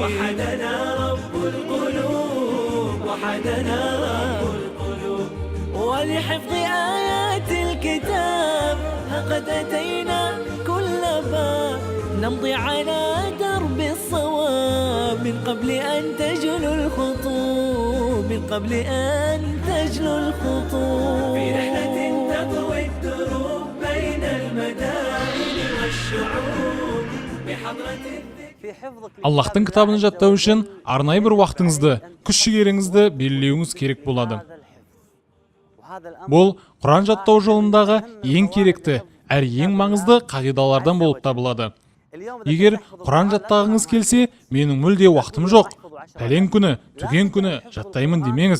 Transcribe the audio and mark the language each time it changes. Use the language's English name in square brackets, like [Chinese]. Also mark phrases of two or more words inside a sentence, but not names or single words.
[Arabic] وحدنا رب القلوب وحدنا رب القلوب ولحفظ آيات الكتاب لقد أتينا كل باب نمضي على درب الصواب من قبل أن تجلو الخطوب من قبل أن تجلو الخطوب في رحلة تطوي الدروب بين المدائن والشعوب بحضرة [Kazakh] Аллахтың кітабын жаттау үшін арнайы бір уақытыңызды, күш-жігеріңізді белгілеуіңіз керек болады. Бұл Құран жаттау жолындағы ең керекті, әрі ең маңызды қағидалардан болып табылады. Егер Құран жаттағыңыз келсе, менің мүлде уақытым жоқ, пәлен күні, түген күні жаттаймын демеңіз.